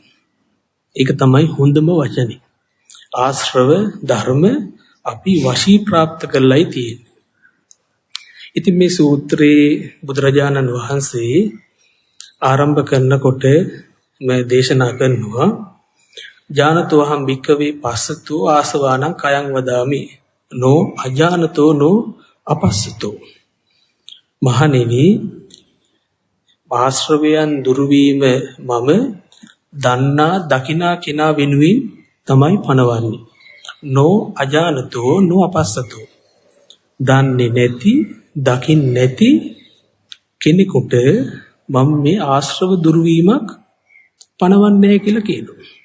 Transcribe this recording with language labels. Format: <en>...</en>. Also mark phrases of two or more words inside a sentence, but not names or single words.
<si>ඒක තමයි හොඳම වචනේ. ආශ්‍රව ධර්ම අපි වශී પ્રાપ્ત කරලායි තියෙන්නේ. ඉතින් මේ සූත්‍රයේ බුදුරජාණන් වහන්සේ ආරම්භ කරනකොට මේ දේශනා කරනවා</si> <pi>ජානතෝ අහං භික්ඛවේ පස්සතෝ ආසවානං කයං වදාමි නෝ අජානතෝ නෝ අපස්සතෝ.</pi> <si>මහණෙනි, ආශ්‍රවයන් දුරු වීම මම දන්නා දකිනා කෙනා වෙනුවෙන් තමයි පනවන්නේ.</si> <pi>නෝ අජානතෝ නෝ අපස්සතෝ.</pi> <si>දන්නේ නැති, දකින් නැති කෙනෙකුට මම මේ ආශ්‍රව දුරු වීමක් පනවන්නේ කියලා කියනවා.</si>